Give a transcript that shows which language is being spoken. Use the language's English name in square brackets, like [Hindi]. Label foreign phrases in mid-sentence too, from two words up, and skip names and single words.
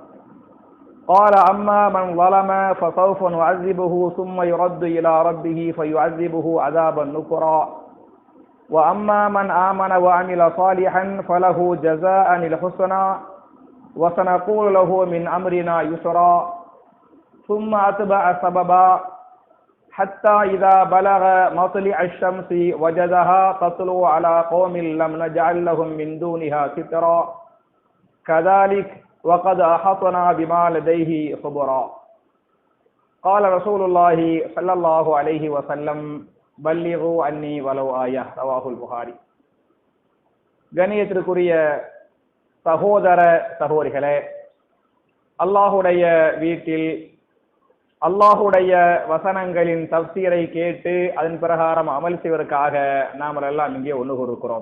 [Arabic] قال أما من ظلم فسوف نعذبه ثم يرد إلى ربه فيعذبه عذابا نكرا وأما من آمن وعمل صالحا فله جزاء الحسنى وسنقول له من أمرنا يسرا ثم أتبع سببا حتى إذا بلغ مطلع الشمس وجدها تطلع على قوم لم نجعل لهم من دونها سترا كذلك وقد أحطنا بما لديه خبرا قال رسول الله صلى الله عليه وسلم بلغوا عني ولو آية. رواه البخاري. [Tamil] கண்ணியத்திற்குரிய சகோதர சகோதரிகளே, அல்லாஹுடைய வீட்டில் அல்லாஹுடைய வசனங்களின் தஃசீரை கேட்டு அதன் பிரகாரம் அமல் செய்வதற்காக நாம் எல்லாம் இங்கே ஒன்று கூறுகிறோம்.